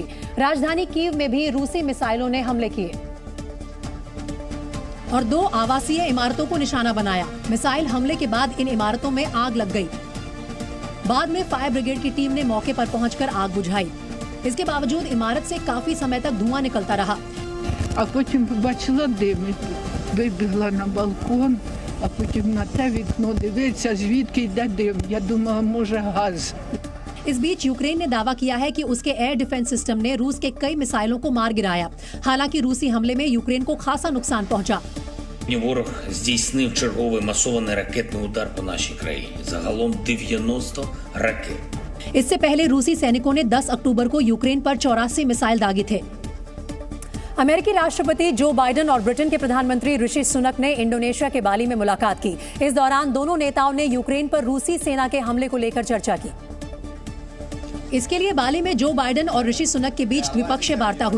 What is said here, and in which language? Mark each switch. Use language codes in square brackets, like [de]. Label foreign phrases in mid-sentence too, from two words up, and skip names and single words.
[hi] राजधानी कीव में भी रूसी मिसाइलों ने हमले किए और 2 आवासीय इमारतों को निशाना बनाया। मिसाइल हमले के बाद इन इमारतों में आग लग गई। बाद में [en] fire brigade [hi] की टीम ने मौके पर पहुंचकर आग बुझाई। इसके बावजूद इमारत से काफी समय तक धुआं निकलता रहा। [uk] А потім побачила дим, вибігла на балкон, а потім на те вікно дивиться, звідки йде дим. Я думала, може газ. [hi] इस बीच यूक्रेन ने दावा किया है कि उसके [en] air defense system [hi] ने रूस के कई मिसाइलों को मार गिराया। हालांकि रूसी हमले में यूक्रेन को खासा नुकसान पहुंचा। [uk] Ворог здійснив черговий масований ракетний удар по нашій країні. Загалом 90 ракет. [hi] इससे पहले रूसी सैनिकों ने 10 अक्टूबर को यूक्रेन पर 84 मिसाइल दागे थे। अमेरिकी राष्ट्रपति जो बाइडेन और ब्रिटेन के प्रधानमंत्री ऋषि सुनक ने इंडोनेशिया के बाली में मुलाकात की। इस दौरान दोनों नेताओं ने यूक्रेन पर रूसी सेना के हमले को लेकर चर्चा की। इसके लिए बाली में जो बाइडेन और ऋषि सुनक के बीच द्विपक्षीय वार्ता हुई।